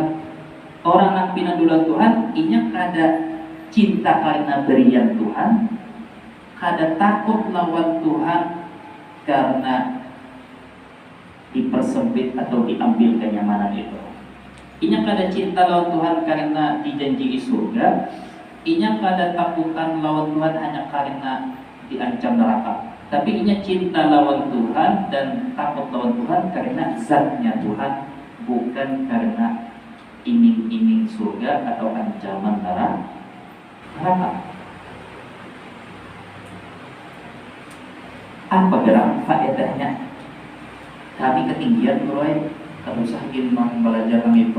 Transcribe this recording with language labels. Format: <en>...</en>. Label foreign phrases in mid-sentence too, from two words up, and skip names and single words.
<bjn>Orang yang pinandulan Tuhan, inya kada cinta karena berian Tuhan, kada takut lawan Tuhan karena dipersempit atau diambil kenyamanan itu. Inya kada cinta lawan Tuhan karena dijanji surga, inya kada takutan lawan Tuhan hanya karena diancam neraka. Tapi inya cinta lawan Tuhan dan takut lawan Tuhan karena zatnya Tuhan, bukan karena iming-iming surga atau ancaman neraka. Apa gerak faedahnya? Kami ketinggian mulai kerusahin belajar itu.</bjn>